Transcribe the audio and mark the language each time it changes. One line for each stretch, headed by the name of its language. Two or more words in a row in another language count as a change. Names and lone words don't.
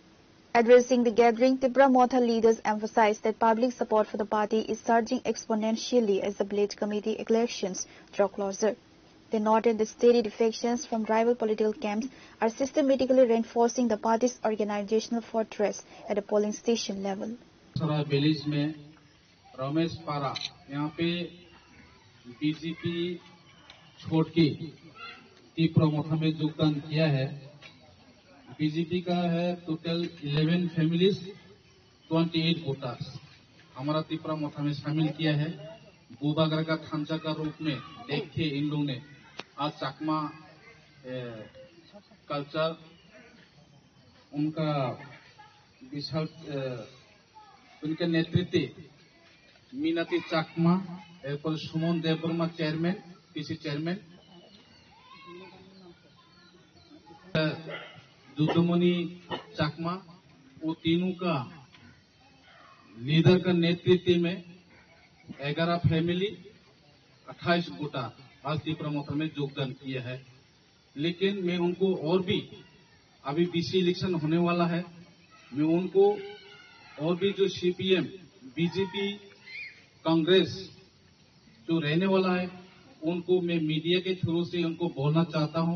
English: Addressing the gathering, Tipramotha leaders emphasized that public support for the party is surging exponentially as the Blade Committee elections draw closer. They noted that steady defections from rival political camps are systematically reinforcing the party's organizational fortress at the polling station level.
Hindi: विलेज में रमेश पारा यहाँ पे बीजेपी छोड़ के तिप्रमोथा में योगदान किया है. बीजेपी का है
English: total 11 families 28 voters
Hindi: हमारा तिप्रमोथा में शामिल किया है. बुबागरा का थांचा का रूप में देख के इन लोगों ने आज चाकमा कल्चर उनका विशाल उनके नेतृत्व मीनाती चाकमा एरपर सुमन देवबर्मा
English: chairman PC chairman
Hindi: दुदुमणि चाकमा वो तीनों का लीडर का नेतृत्व में
English: 11 family 28 voter
Hindi: आज तिप्रमोथा में योगदान किया है. लेकिन मैं उनको और भी अभी
English: BC election
Hindi: होने वाला है, मैं उनको और भी जो सीपीएम बीजेपी कांग्रेस जो रहने वाला है उनको मैं मीडिया के थ्रू से उनको बोलना चाहता हूं.